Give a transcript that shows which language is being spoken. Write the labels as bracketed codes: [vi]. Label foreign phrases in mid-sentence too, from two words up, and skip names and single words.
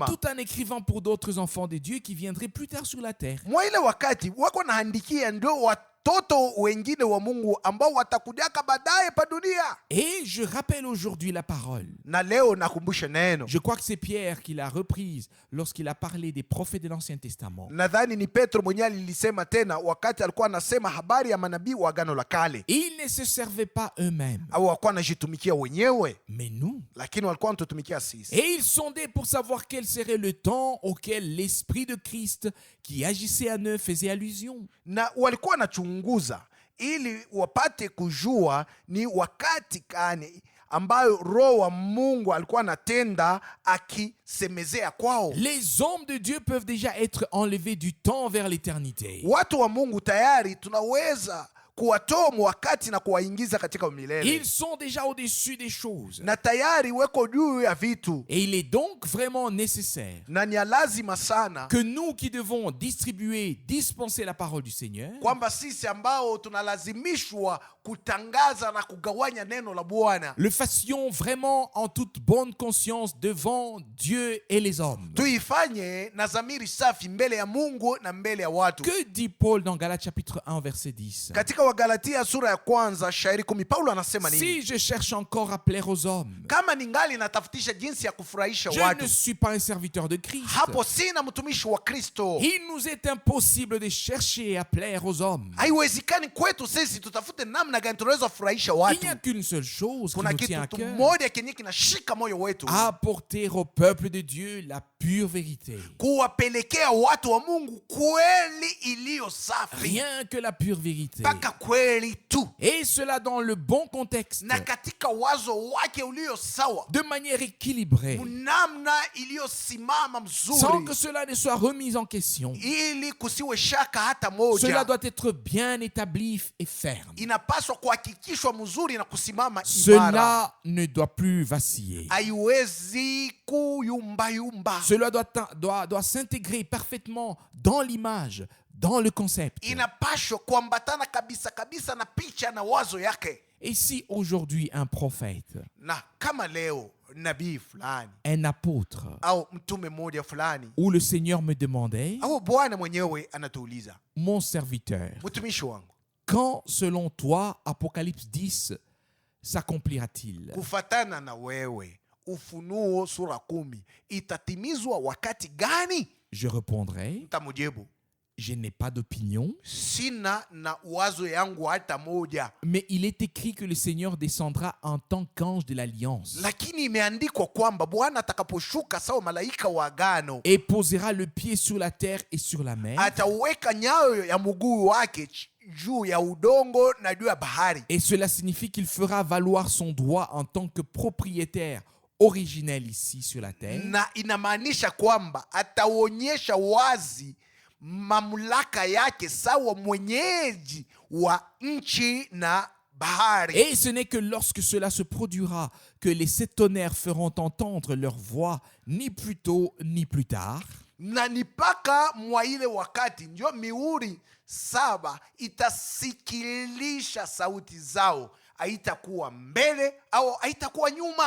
[fr] tout en écrivant pour d'autres enfants de Dieu qui viendraient plus tard sur la terre. [sw] Mwa ile wakati wako naandikia ndio watoto watoto wengine wa Mungu ambao watakujaka baadaye pa dunia. [fr] Et je rappelle aujourd'hui la parole. [sw] Na leo nakumbusha neno. [fr] Je crois que c'est Pierre qui l'a reprise lorsqu'il a parlé des prophètes de l'Ancien Testament. [sw] Nadhani ni Petro mwenyewe alilisema tena wakati alikuwa anasema habari ya manabii wa Agano la Kale. [fr] Ils ne se servaient pas eux-mêmes, [sw] Au walikuwa wanajitumikia wenyewe, [fr] mais nous. [sw] lakini walikuwa wanatutumikia sisi. [fr] Et ils sondaient pour savoir quel serait le temps auquel l'Esprit de Christ qui agissait en eux faisait allusion. [sw] Na walikuwa wanachunguza ili wapate kujua ni wakati gani ambayo Roho wa Mungu alikuwa anatenda akisemezea kwao. [fr] Les hommes de Dieu peuvent déjà être enlevés du temps vers l'éternité. [sw] Watu wa Mungu tayari tunaweza kuwatoa wakati na kuwaingiza katika milele. [fr] Ils sont déjà au-dessus des choses. [sw] Na tayari weko juu ya vitu. [fr] Et il est donc vraiment nécessaire [sw] Na ni lazima sana [fr] que nous qui devons distribuer, dispenser la parole du Seigneur, [sw] kwamba sisi ambao tunalazimishwa kutangaza na kugawanya neno la Bwana [fr] le fassions vraiment en toute bonne conscience devant Dieu et les hommes. [sw] tuifanye na dhamiri safi mbele ya Mungu na mbele ya watu. [fr] Que dit Paul dans Galates chapitre 1 verset 10? [sw] Katika Wagalatia sura ya kwanza shairi 10 Paulo anasema nini? [fr] Si je cherche encore à plaire aux hommes, [sw] Kama ningali natafutisha jinsi ya kufurahisha [fr] je [sw] watu, [fr] ne suis pas un serviteur de Christ. [sw] hapo sina mtumishi wa Kristo. [fr] Il nous est impossible de chercher à plaire aux hommes. [sw] Haiwezekani kwetu sisi tutafute namna gani tunaweza kufurahisha [fr] Il [sw] watu. [fr] n'y a qu'une seule chose qui [sw] Kuna [fr] nous tient à [sw] kitu [fr] cœur: [sw] moja kenye kinashika moyo wetu, [fr] apporter au peuple de Dieu la pure vérité. [sw] kuwapelekea watu wa Mungu kweli iliyo safi, [fr] Rien que la pure vérité. [sw] mpaka kweli tu, [fr] Et cela dans le bon contexte, [sw] na katika wazo wake ulio sawa, [fr] de manière équilibrée, [sw] namna iliyosimama [fr] sans que [sw] mzuri, [fr] cela ne soit remis en question. [sw] ili kusiwe shaka hata [fr] Cela [sw] moja. [fr] doit être bien établi et ferme. [sw] Inapaswa kuhakikishwa mzuri na kusimama imara, [fr] Cela ne doit plus vaciller. [sw] haiwezi kuyumbayumba. [fr] Cela doit s'intégrer parfaitement dans l'image, dans le concept. [sw] Inapaswa kuambatana kabisa kabisa na picha na wazo yake. [fr] Et si aujourd'hui un prophète, [sw] Na kama leo nabii fulani [fr] un apôtre, [sw] au mtume mmoja fulani [fr] où le Seigneur me demandait, [sw] au Bwana mwenyewe anatuuliza, [fr] mon serviteur, [sw] mtumishi wangu, [fr] quand selon toi, Apocalypse 10, s'accomplira-t-il? [sw] kufatana na wewe Ufunuo sura 10 itatimizwa wakati gani? [fr] Je répondrai, [sw] Nitamujibu, [fr] je n'ai pas d'opinion, [sw] sina na wazo yangu hata moja, [fr] mais il est écrit que le Seigneur descendra en tant qu'ange de l'alliance [sw] lakini imeandikwa kwamba Bwana atakaposhuka sawa malaika wa agano, [fr] et posera le pied sur la terre et sur la mer. [sw] ataweka nyayo ya mguu wake juu ya udongo na juu ya bahari. [fr] Et cela signifie qu'il fera valoir son droit en tant que propriétaire originel ici sur la terre. [sw] Na inamaanisha kwamba ataonyesha wazi mamlaka yake sawa mwenyeji wa nchi na bahari. [fr] Et ce n'est que lorsque cela se produira que les sept tonnerres feront entendre leur voix, ni plus tôt ni plus tard. [sw] Na ni mpaka mwa ile wakati ndio mihuri 7 itasikilisha sauti zao, haitakuwa mbele au haitakuwa nyuma.